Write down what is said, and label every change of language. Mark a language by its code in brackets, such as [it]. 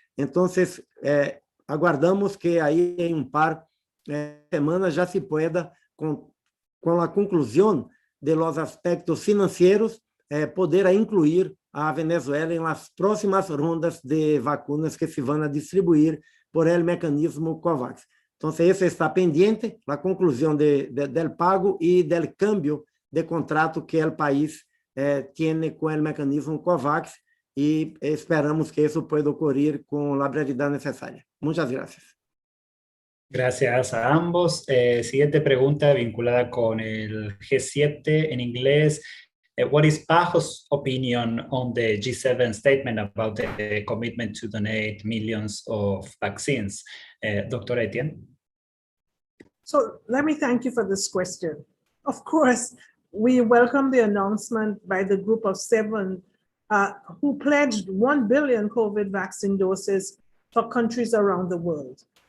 [pt] Então, aguardamos que aí em par de semanas já [es] se pueda, [pt] com a conclusão [es] de los aspectos [pt] financeiros, poder incluir a Venezuela [es] em las próximas rondas de vacunas [pt] que se vão a distribuir [es] por el mecanismo [pt] COVAX. Então, isso [es] está pendiente, [pt] a conclusão [es] del pago e del cambio [pt] de contrato que o país tem com o mecanismo COVAX e esperamos que isso [es] pueda [pt] ocorrer com a brevidade necessária. [es] Muchas gracias. Gracias a ambos. Siguiente pregunta vinculada con el G7 en inglés. [en] What is PAHO's opinion on the G7 statement about the commitment to donate millions of vaccines? Dr. Etienne? So let me thank you for this question. Of course, we welcome the announcement by the group of 7 who pledged 1 billion COVID vaccine doses for countries around the world.